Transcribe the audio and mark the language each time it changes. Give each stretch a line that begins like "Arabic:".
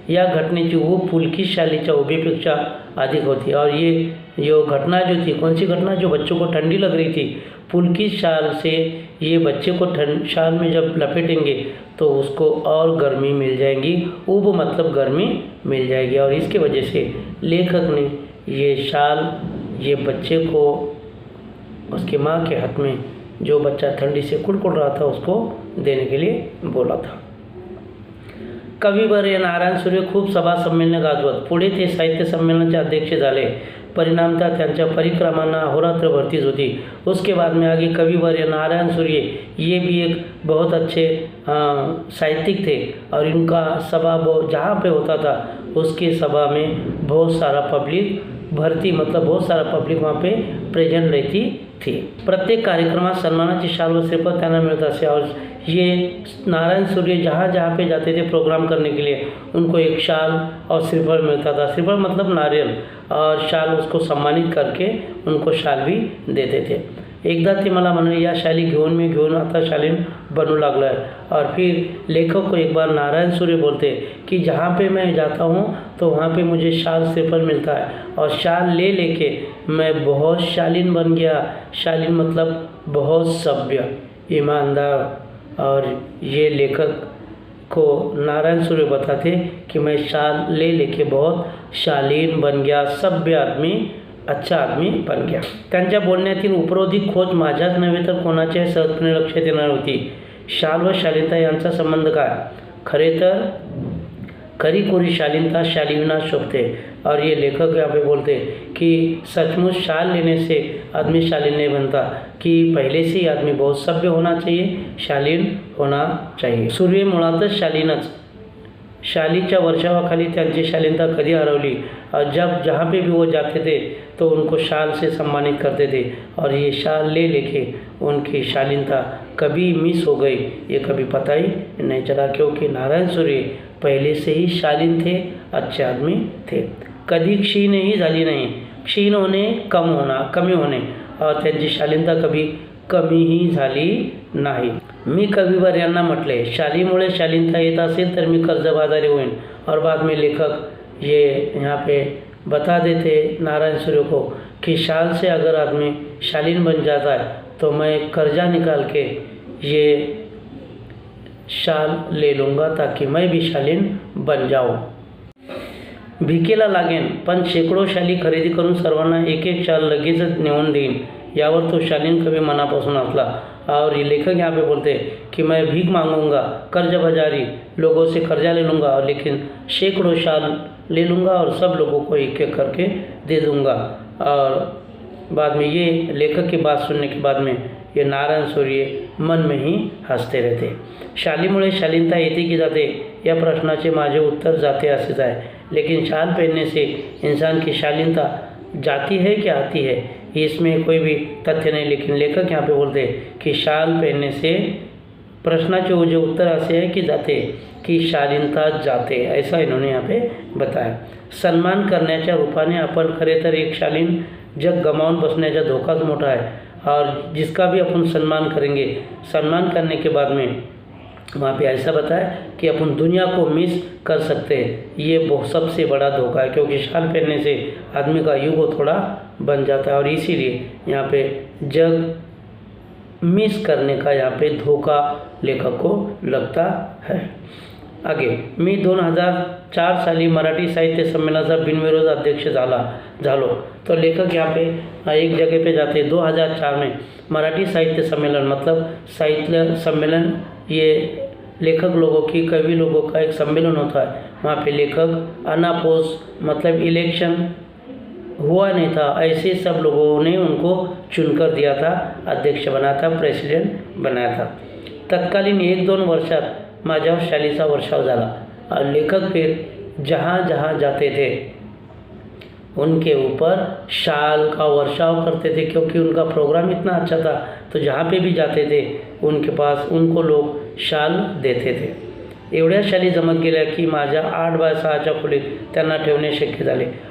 Marathi: या घटनेची वो पुलकित शालीच्या उभीपेक्षा अधिक होती
Hindi: और ये जो घटना जो थी, कौन सी घटना, जो बच्चों को ठंडी लग रही थी, पुलकित शाल से ये बच्चे को शाल में जब लपेटेंगे तो उसको और गर्मी मिल जाएगी। उब मतलब गर्मी मिल जाएगी और इसके वजह से लेखक ने ये शाल ये बच्चे को उसकी माँ के हाथ में, जो बच्चा ठंडी से कुड़कुड़ रहा था, उसको देने के लिए बोला था।
Marathi: कविवर्य नारायण सुर्वे खूप सभा संमेलने गाजवत, पुढे ते साहित्य संमेलनाचे अध्यक्ष झाले। परिणामतः त्यांच्या परिक्रमांना अहोरात्र भरतीच होती।
Hindi: उसके बाद में आगे कविवर्य नारायण सूर्य, ये भी एक बहुत अच्छे साहित्यिक थे और इनका सभा जहाँ पे होता था उसके सभा में बहुत सारा पब्लिक भरती, मतलब बहुत सारा पब्लिक वहाँ पे प्रेजेंट रहती थी।
Marathi: प्रत्येक कार्यक्रमात सन्मानाची शाल व श्रीफळ त्यांना मिळत असे
Hindi: और ये नारायण सूर्य जहाँ जहाँ पे जाते थे प्रोग्राम करने के लिए, उनको एक शाल और श्रीफळ मिलता था। श्रीफळ मतलब नारियल और शाल उसको सम्मानित करके उनको शाल भी देते थे।
Marathi: एकदा ते मला म्हणाले, या शाली घेऊन आता शालीन बनू लागला है।
Hindi: और फिर लेखक को एक बार नारायण सूर्य बोलते कि जहाँ पे मैं जाता हूँ तो वहाँ पे मुझे शाल श्रीफल मिलता है और शाल ले लेके मैं बहुत शालीन बन गया। शालीन मतलब बहुत सभ्य, ईमानदार। और ये लेखक को नारायण सूर्य बताते कि मैं शाल ले लेके बहुत शालीन बन गया, सभ्य आदमी, अच्छा आदमी बन गया।
Marathi: त्यांच्या बोलण्यातील उपरोधी खोज माझ्याच नव्हे तर कोणाच्याही सहजपणे लक्षात येणार होती। शाल व शालीनता यांचा संबंध काय? खरे तर खरी कोरी शालीनता शालीना शोभते।
Hindi: और ये लेखक यहाँ पे बोलते कि सचमुच शाल लेने से आदमी शालीन नहीं बनता, कि पहले से ही आदमी बहुत सभ्य होना चाहिए, शालीन होना चाहिए।
Marathi: सूर्य मुळातच शालीनच। शालीच्या वर्षावाखाली त्यांची शालीनता कधी हरवली
Hindi: और जब जहाँ पे भी वो जाते थे तो उनको शाल से सम्मानित करते थे और ये शाल ले लेके उनकी शालीनता कभी मिस हो गई, ये कभी पता ही नहीं चला, क्योंकि नारायण सूर्य पहले से ही शालीन थे, अच्छे आदमी थे।
Marathi: कधी क्षीणही झाली नाही। क्षीण होणे कमी होणे और त्यांची शालीनता कभी कमीही झाली नाही। मी कविवर यांना म्हटले, शालीमुळे शालीनता येत असेल तर मी कर्जबाजारी होईन।
Hindi: और बाद में लेखक ये यहाँ पे बता देते नारायण सूर्य को कि शाल से अगर आदमी शालीन बन जाता है तो मैं कर्जा निकाल के ये शाल ले लूँगा ताकि मैं भी शालीन बन जाऊँ।
Marathi: भिकेला लागेन पण शेकडो शाली खरेदी करून सर्वांना एक एक शाल लगेचच नेऊन देईन, यावर तो शालीन कवी मनापासून हंसला।
Hindi: और ये लेखक यहाँ पे बोलते कि मैं भीख मांगूंगा, कर्ज बाजारी, लोगों से कर्जा ले लूँगा और लेकिन सैकड़ों शाल ले लूँगा और सब लोगों को एक एक करके दे दूँगा। और बाद में ये लेखक की बात सुनने के बाद में ये नारायण सूर्य मन में ही हसते रहते।
Marathi: शालीमुळे शालीनता येते की जाते या प्रश्नाचे माझे उत्तर जाते असेच आहे,
Hindi: लेकिन शाल पहनने से इंसान की शालीनता जाती है कि आती है, इसमें कोई भी तथ्य नहीं। लेकिन लेखक यहाँ पे बोलते कि शाल पहनने से प्रश्नाचे वो जो उत्तर असे है कि जाते, की शालीनता जाते, ऐसा इन्होंने यहाँ पे बताया।
Marathi: सन्मान करण्याच्या रूपाने आपण खरे तर एक शालीन जग गमावून बसण्याचा धोकाच मोठा आहे।
Hindi: और जिसका भी अपन सम्मान करेंगे, सम्मान करने के बाद में वहाँ पे ऐसा बताया कि अपन दुनिया को मिस कर सकते हैं। ये बहुत सबसे बड़ा धोखा है, क्योंकि शाल पहनने से आदमी का ईगो थोड़ा बन जाता है और इसीलिए यहाँ पे जग मिस करने का यहाँ पे धोखा लेखक को लगता है।
Marathi: आगे मी 2004 साली मराठी साहित्य संमेलनाचा बिनविरोध अध्यक्ष झालो।
Hindi: तो लेखक यहाँ पे एक जगह पे जाते हैं 2004 में मराठी साहित्य सम्मेलन, मतलब साहित्य सम्मेलन ये लेखक लोगों की, कवि लोगों का एक सम्मेलन होता है। वहाँ पे लेखक अनापोस मतलब इलेक्शन हुआ नहीं था, ऐसे सब लोगों ने उनको चुनकर दिया था, अध्यक्ष बनाया था, प्रेसिडेंट बनाया था।
Marathi: तत्कालीन 1-2 वर्षात माझ्यावर शालीचा वर्षाव झाला
Hindi: और लेखक फिर जहाँ जहाँ जाते थे उनके ऊपर शाल का वर्षाव करते थे, क्योंकि उनका प्रोग्राम इतना अच्छा था। तो जहाँ पे भी जाते थे उनके पास उनको लोग शाल देते थे।
Marathi: एवढ्या शाली जमत गेल्या की माझ्या 8x6 खोलीत त्यांना ठेवणे शक्य झाले।